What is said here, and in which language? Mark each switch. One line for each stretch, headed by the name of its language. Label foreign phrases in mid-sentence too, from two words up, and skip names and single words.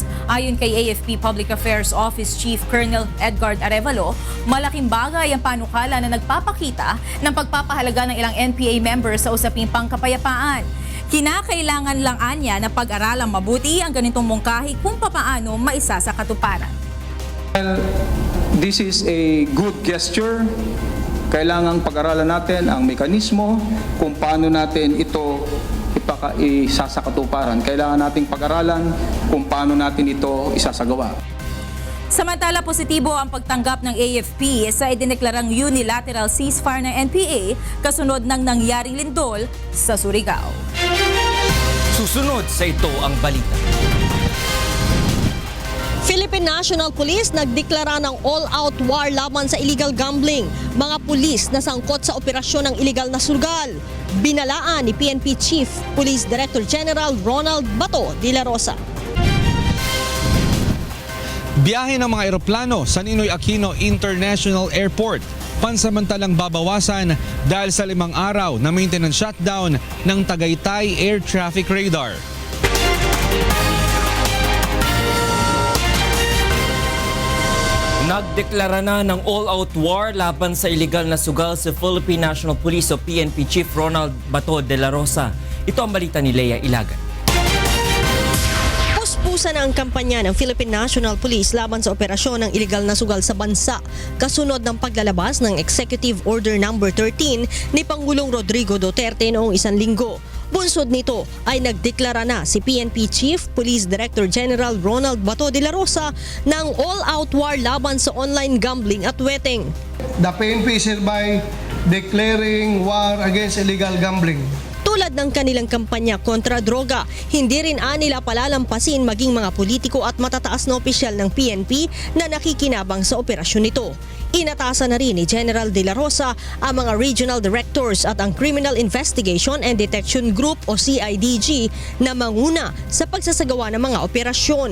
Filipino: Ayon kay AFP
English: Public Affairs Office Chief Colonel
Filipino: Edgard Arevalo, malaking bagay ang panukala na nagpapakita ng pagpapahalaga ng ilang NPA members sa usaping pangkapayapaan. Kinakailangan lang anya na pag-aralang mabuti ang ganitong mungkahi kung papaano maisa sa katuparan.
English: This is a good gesture.
Filipino: Kailangang pag-aralan natin ang mekanismo kung paano natin ito isasakatuparan. Kailangan nating pag-aralan kung paano natin ito isasagawa. Samantala, positibo ang pagtanggap ng AFP sa idineklarang
English: unilateral ceasefire
Filipino: ng NPA kasunod ng nangyaring lindol sa Surigao. Susunod sa ito ang balita. Philippine National Police nagdeklara ng
English: all-out war
Filipino: laban sa illegal gambling. Mga pulis na sangkot sa operasyon ng illegal na sugal. Binalaan ni PNP
English: Chief Police Director General
Filipino: Ronald Bato de la Rosa. Biyahe ng mga eroplano sa Ninoy Aquino International Airport pansamantalang babawasan dahil sa 5 araw na
English: maintenance shutdown
Filipino: ng Tagaytay Air Traffic Radar. Nagdeklara na ng
English: all-out war
Filipino: laban sa iligal na sugal sa Philippine National Police o PNP Chief Ronald Bato de la Rosa. Ito ang balita ni Lea Ilagan. Puspusan na ang kampanya ng Philippine National Police laban sa operasyon ng iligal na sugal sa bansa kasunod ng paglalabas ng Executive Order No. 13 ni Pangulong Rodrigo Duterte noong 1 linggo. Bunsod nito ay nagdeklara na si PNP
English: Chief Police Director General
Filipino: Ronald Bato de la Rosa ng
English: all-out war
Filipino: laban sa
English: online gambling
Filipino: at wetting.
English: The PNP is hereby declaring war against illegal gambling.
Filipino: Tulad ng kanilang kampanya kontra droga, hindi rin nila palalampasin maging mga politiko at matataas na opisyal ng PNP na nakikinabang sa operasyon nito. Inatasan na rin ni General De La Rosa ang mga
English: regional directors
Filipino: at ang Criminal Investigation and Detection Group o CIDG na manguna sa pagsasagawa ng mga operasyon.